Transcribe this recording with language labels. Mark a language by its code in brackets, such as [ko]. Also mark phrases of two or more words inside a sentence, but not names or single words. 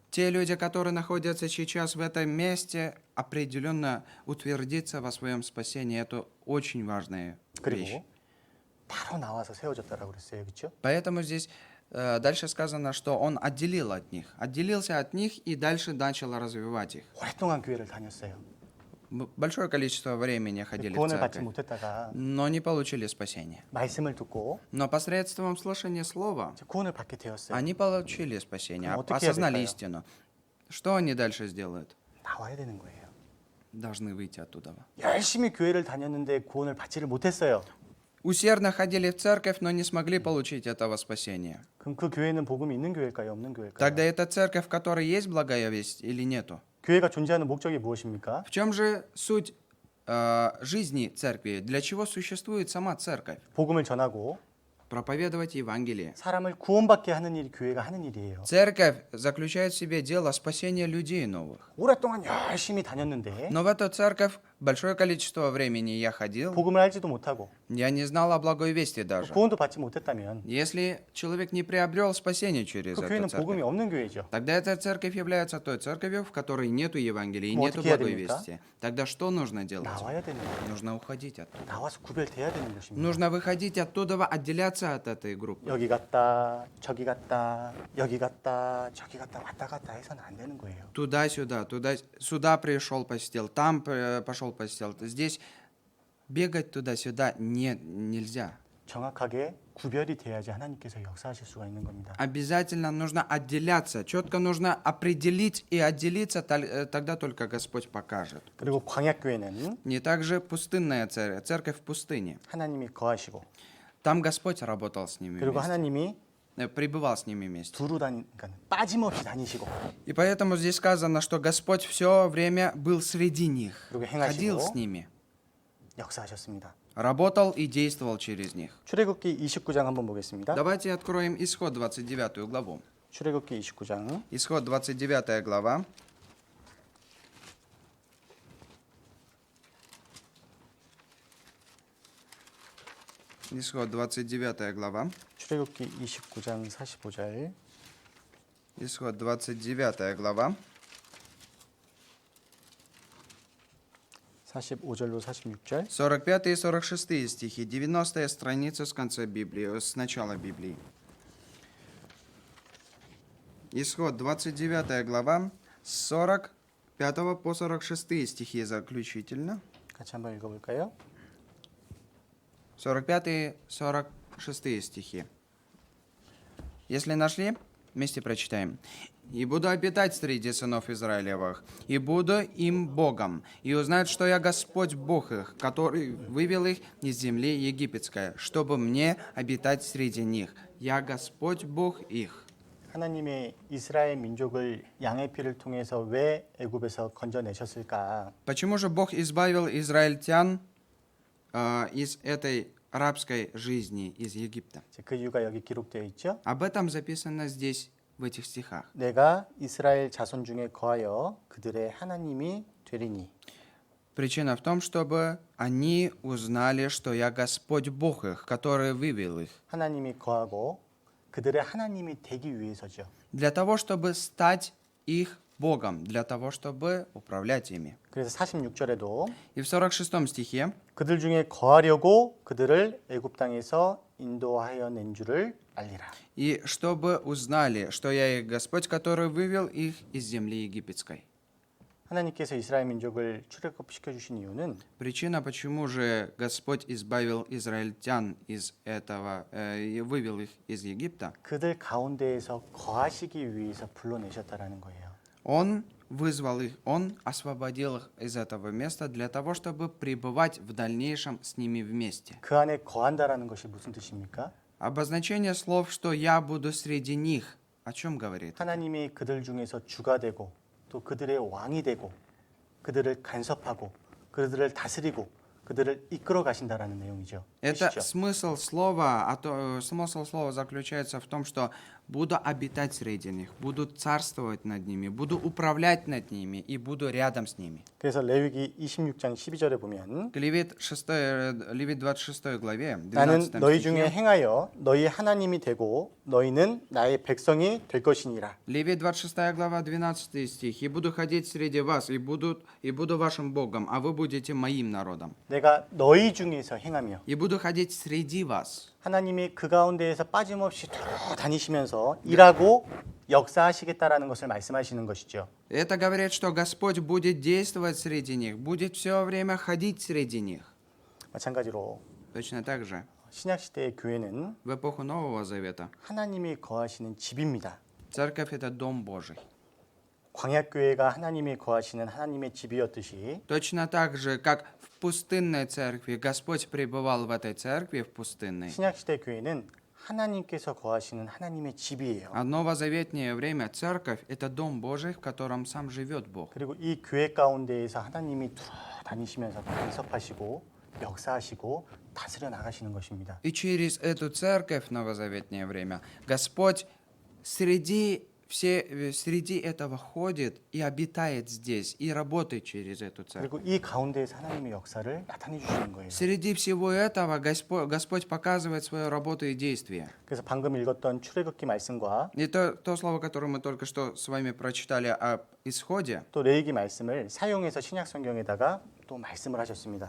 [ru] Те люди, которые находятся сейчас в этом месте, определенно утвердиться во своем спасении. Это очень важная вещь. [ko] 그리고 바로 나와서 세워졌다라고 그랬어요. 그렇죠? [ru] Поэтому здесь дальше сказано, что он отделился от них и дальше начал развивать их. [ko] 오랫동안 교회를 다녔어요. [ru] Большое количество времени ходили в [ko] 구원을 받지 [ru] церковь, [ko] 못했다가 [ru] но не получили спасения. [ko] 말씀을 듣고 [ru] Но посредством слышания слова [ko] 이제 구원을 받게 되었어요. [ru] они получили спасение, [ko] 그럼 어떻게 해야 [ru] осознали [ko] 될까요? [ru] истину. Что они дальше сделают? [ko] 나와야 되는 거예요. [ru] Должны выйти оттуда. [ko] 열심히 교회를 다녔는데 구원을 받지를 못했어요. [ru] Усердно ходили в церковь, но не смогли получить этого спасения. [ko] 그럼 그 교회는 복음이 있는 교회일까요? 없는 교회일까요? [ru] Тогда это церковь, в которой есть благая весть или нету? [ko] 교회가 존재하는 목적이 무엇입니까? [ru] В чем же суть жизни церкви? Для чего существует сама церковь? [ko] 복음을 전하고 [ru] Проповедовать Евангелие. [ko] 사람을 구원받게 하는 일이 교회가 하는 일이에요. [ru] Церковь заключает в себе дело спасения людей новых. [ko] 오랫동안 열심히 다녔는데 [ru] Но в эту церковь большое количество времени я ходил, [ko] 복음을 알지도 못하고 [ru] я не знал о благой вести даже. [ko] 구원도 받지 못했다면 [ru] Если человек не приобрел спасение через [ko] 그 [ru] эту [ko] 교회는 [ru] церковь, [ko] 복음이 없는 교회죠. [ru] тогда эта церковь является той церковью, в которой нету Евангелия и [ko] 뭐 [ru] нету [ko] 어떻게 해야 [ru] благой [ko] 됩니까? [ru] вести. Тогда что нужно делать? [ko] 나와야 되는 거예요. [ru] Нужно уходить оттуда. [ko] 나와서 구별돼야 되는 것입니다. [ru] Нужно выходить оттуда, отделяться от этой группы. [ko] 여기 갔다 저기 갔다 여기 갔다 저기 갔다 왔다 갔다 해서는 안 되는 거예요. [ru] Туда-сюда, сюда пришел, посетил, там пошел, посетил. Здесь бегать туда-сюда нельзя. [ko] 정확하게 구별이 돼야지 하나님께서 역사하실 수가 있는 겁니다. [ru] Обязательно нужно отделяться. Четко нужно определить и отделиться, тогда только Господь покажет. [ko] 그리고 광야교회는 [ru] Не так же пустынная церковь в пустыне. [ko] 하나님이 거하시고 [ru] Там Господь работал с ними [ko] 그리고 [ru] вместе, [ko] 하나님이 [ru] пребывал с ними вместе. [ko] 그러니까 빠짐없이 다니시고 [ru] И поэтому здесь сказано, что Господь все время был среди них, [ko] 그리고 행하시고 [ru] ходил с ними, [ko] 역사하셨습니다. [ru] работал и действовал через них. [ko] 출애굽기 29장 한번 보겠습니다. [ru] Давайте откроем Исход 29 главу. [ko] 출애굽기 29장 [ru] Исход 29 глава. Исход 29 глава. [ko] 출애굽기 29장 45절 [ru] Исход 29 глава. [ko] 45절로 46절 [ru] 45 и 46 стихи. 90-я страница с конца Библии, с начала Библии. Исход 29 глава, с 45 по 46 стихи заключительно. [ko] 같이 한번 읽어볼까요? [ru] 45 и 46 стихи. Если нашли, вместе прочитаем. «И буду обитать среди сынов Израилевых, и буду им Богом, и узнают, что я Господь Бог их, который вывел их из земли египетской, чтобы мне обитать среди них. Я Господь Бог их». [ko] 하나님의 이스라엘 민족을 양의 피를 통해서 왜 애굽에서 건져내셨을까? [ru] Почему же Бог избавил израильтян из этой рабской жизни, из Египта? [ko] 그 이유가 여기 기록되어 있죠. [ru] Об этом записано здесь, в этих стихах. [ko] 내가 이스라엘 자손 중에 거하여 그들의 하나님이 되리니. [ru] Причина в том, чтобы они узнали, что я Господь Бог их, который вывел их. [ko] 하나님이 거하고 그들의 하나님이 되기 위해서죠. [ru] Для того, чтобы стать их Богом, для того, чтобы управлять ими. [ko] 그래서 46절에도 [ru] И в 46 стихе [ko] 그들 중에 거하려고 그들을 애굽 땅에서 인도하여 낸 줄을 알리라. [ru] и чтобы узнали, что я их Господь, который вывел их из земли египетской. [ko] 하나님께서 이스라엘 민족을 출애굽시켜 주신 이유는 [ru] Причина, почему же Господь избавил израильтян из этого, и вывел их из Египта, [ko] 그들 가운데에서 거하시기 위해서 불러내셨다라는 거예요. [ru] Он вызвал их, Он освободил их из этого места для того, чтобы пребывать в дальнейшем с ними вместе. [ko] 그 안에 거한다라는 것이 무슨 뜻입니까? [ru] Обозначение слов, что я буду среди них, о чем говорит? [ko] 하나님이 그들 중에서 주가 되고 또 그들의 왕이 되고 그들을 간섭하고 그들을 다스리고 그들을 이끌어 가신다라는 내용이죠. [ru] Это [ko] 뜻이죠. [ru] смысл слова, смысл слова заключается в том, что буду обитать среди них, буду царствовать над ними, буду управлять над ними и буду рядом с ними. [ko] 그래서 레위기 26장 12절에 보면 [ru] Левит 26 главе, [ko] 나는 [ru] 12 [ko] 너희 중에 [ru] стихе, [ko] 행하여 너희 하나님이 되고 너희는 나의 백성이 될 것이니라. [ru] Левит 26 глава, 12 стих. «И буду ходить среди вас, и буду вашим Богом, а вы будете моим народом. [ko] 내가 너희 중에서 행하며 [ru] И буду ходить среди вас». [ko] 하나님이 그 가운데에서 빠짐없이 다니시면서 일하고 역사하시겠다라는 것을 말씀하시는 것이죠. [ru] Это говорит, что Господь будет действовать среди них, будет все время ходить среди них. [ko] 마찬가지로 [ru] Точно так же, [ko] 신약 시대의 교회는 [ru] в эпоху Нового Завета, [ko] 하나님이 거하시는 집입니다. [ru] церковь – это Дом Божий. [ko] 광야 교회가 하나님이 거하시는 하나님의 집이었듯이 [ru] Точно так же, как в пустынной церкви Господь пребывал в этой церкви, в пустынной, [ko] 신약 시대 교회는 하나님께서 거하시는 하나님의 집이에요. [ru] а новозаветнее время церковь – это Дом Божий, в котором сам живет Бог. [ko] 그리고 이 교회 가운데에서 하나님이 다니시면서 간섭하시고 역사하시고 다스려 나가시는 것입니다. [ru] И через эту церковь в новозаветнее время Господь среди этого ходит и обитает здесь, и работает через эту церковь. [ko] 그리고 이 가운데에서 하나님의 역사를 나타내 주시는 거예요. [ru] Среди всего этого Господь показывает свою работу и действие. [ko] 그래서 방금 읽었던 출애굽기 말씀과 [ru] И то слово, которое мы только что с вами прочитали об исходе, [ko] 또 레위기 말씀을 사용해서 신약 성경에다가 또 말씀을 하셨습니다.